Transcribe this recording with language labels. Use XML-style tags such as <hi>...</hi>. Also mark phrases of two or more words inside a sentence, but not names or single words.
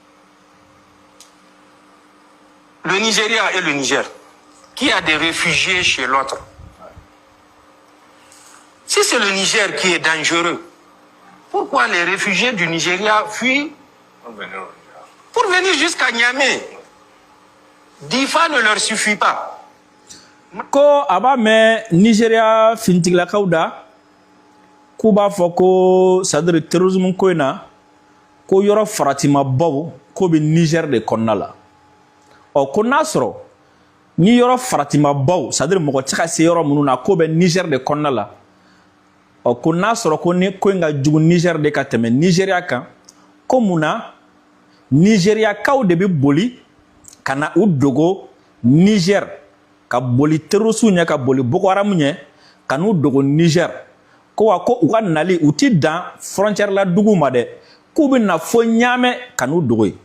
<fr>Le Nigeria et le Niger, qui a des réfugiés chez l'autre. Si c'est le Niger qui est dangereux, pourquoi les réfugiés du Nigeria fuient pour venir jusqu'à Niamey? Difa ne leur suffit pas.</fr> <bm>Ko a b'a mɛn Nigeria finitigilakaw da k'u b'a fɔ ko</bm> <fr>c'est-à-dire terrorisme</fr> <bm>ko in na ko yɔrɔ faratimabaw k'o bɛ Niger de kɔnɔna la. Ko n'a sɔrɔ ni yɔrɔ faratimabaw c'est-à-dire mɔgɔ tɛ se ka se yɔrɔ minnu na k'o bɛ Niger de kɔnɔna la. Ko n'a sɔrɔ ko ni ko in ka jugu Niger de ka tɛmɛ Nigeria kan ko mun na Nigeriakaw de bɛ boli ka na u dogo Niger ka boli terroriste ɲɛ ka boli Boko Haram ɲɛ ka n'u dogo Niger ko wa ko u ka nali u ti dan frontière la dugu ma dɛ k'u bɛ na fo Ɲamɛ ka n'u dogo yen.</bm>